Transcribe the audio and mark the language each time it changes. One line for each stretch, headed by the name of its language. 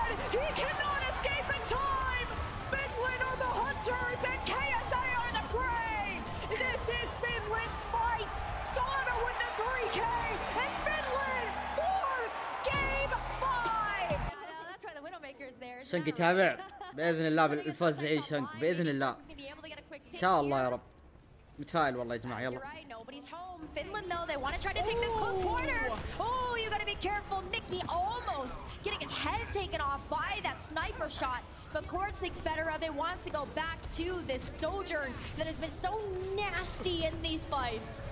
English: He cannot escape in time. Finland are the hunters and KSA are the prey. This is Finland's fight. Sana with the 3K and Finland force game 5. That's why the Widowmaker is there.
Arabic: شنق يتابع بإذن الله بالفوز يعيش شنق بإذن الله. إن شاء الله يا رب. متفائل والله يا جماعة يلا.
English: Nobody's home. Finland though, they want to try to take this close corner. Oh, you got to be careful. Mickey almost getting his head taken off by that sniper shot. But Quartz thinks better of it, wants to go back to this Sojourn that has been so nasty in these fights.